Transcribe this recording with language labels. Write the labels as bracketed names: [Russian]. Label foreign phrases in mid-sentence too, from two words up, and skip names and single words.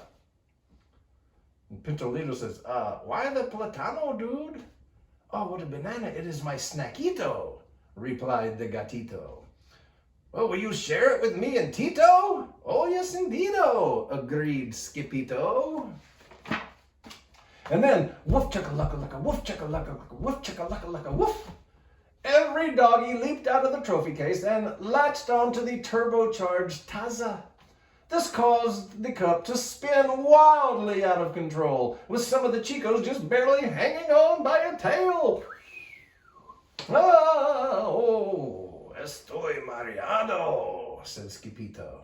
[English] And Pintolito says, "Why the platano, dude?" "Oh, what a banana, it is my snackito," replied the gatito. Well, will you share it with me and Tito? Oh, yes, indeedo, agreed Skippyjo. And then, woof chaka-laka-laka, woof chaka-laka-laka, woof chaka-laka-laka, woof. Every doggie leaped out of the trophy case and latched onto the turbocharged Taza. This caused the cup to spin wildly out of control, with some of the chicos just barely hanging on by a tail. Ah, oh, [Spanish] estoy mareado, [English] said Skippyjo.